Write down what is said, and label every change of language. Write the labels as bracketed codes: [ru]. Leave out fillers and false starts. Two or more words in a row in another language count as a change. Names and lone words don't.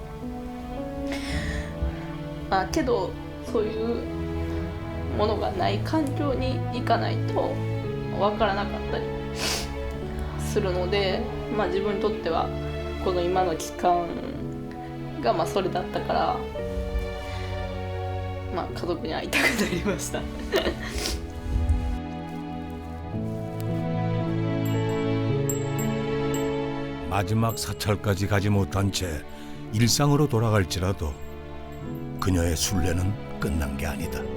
[ja] けどそういうものがない環境に行かないと分からなかったりするので、自分にとってはこの今の期間がそれだったから、家族に会いたくなりました。 [ko] 마지막 사찰까지 가지 못한 채 일상으로 돌아갈지라도 그녀의 순례는 끝난 게 아니다.